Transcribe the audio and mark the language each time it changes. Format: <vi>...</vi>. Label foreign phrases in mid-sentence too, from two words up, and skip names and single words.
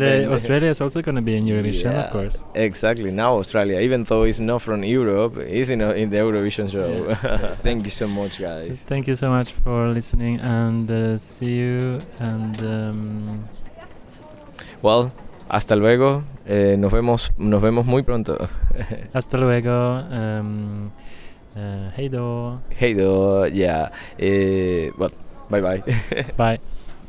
<en>And Australia is also going to be in Eurovision, of course. Exactly. Now Australia, even though it's not from Europe, is in the Eurovision show. Yeah. Thank you so much, guys. Thank you so much for listening, and see you. And well,</en> <es>hasta luego. Nos vemos muy pronto. hasta luego.</es> <sv>Hej då.</sv> <en>Hey, though, yeah. Well, bye bye. Bye.</en>